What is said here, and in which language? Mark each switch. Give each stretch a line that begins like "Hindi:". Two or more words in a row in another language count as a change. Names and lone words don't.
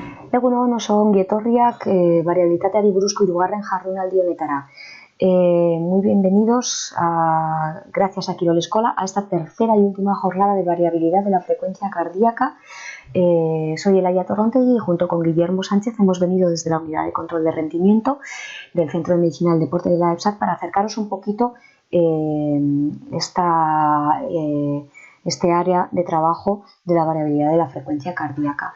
Basque: Egunon, oso ongi etorriak variabilitateari buruzko hirugarren jardunaldi honetara.
Spanish: Muy bienvenidos, gracias a Kirol Eskola, a esta tercera y última jornada de variabilidad de la frecuencia cardíaca. Soy Elaia Torrontegui y junto con Guillermo Sánchez hemos venido desde la Unidad de Control de Rendimiento del Centro de Medicina del Deporte de la EPSAC para acercaros un poquito este área de trabajo de la variabilidad de la frecuencia cardíaca.